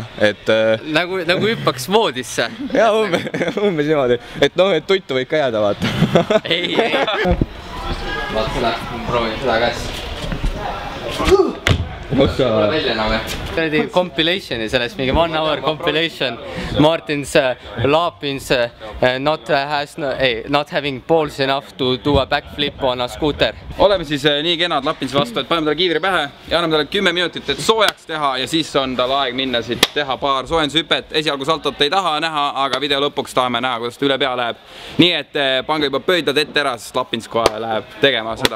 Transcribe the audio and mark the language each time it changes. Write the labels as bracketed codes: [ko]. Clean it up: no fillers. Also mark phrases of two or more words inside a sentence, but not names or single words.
[et] Nagu hüppaks voodisse. Ja umbes niimoodi, et noh, et tuttu võid ka jääda, vaata. Ei. Vaat seda, proovin seda käest. Pole välja enam, jah. Compilationi sellest, mingi [en] 1 hour compilation. Martin's Lapins not having balls enough to do a backflip on a scooter. [et] Oleme siis nii kenad Lapins vastu, et paneme talle kiivri pähe ja anname talle 10 minutit, et soojaks teha ja siis on tal aeg minna siit teha paar soojendshüpet. Esialgu saltot ei taha näha, aga video lõpuks tahame näha, kuidas ta üle pea läheb. Nii et pange juba pöidlad ette ära, sest Lapins kohe läheb tegema seda.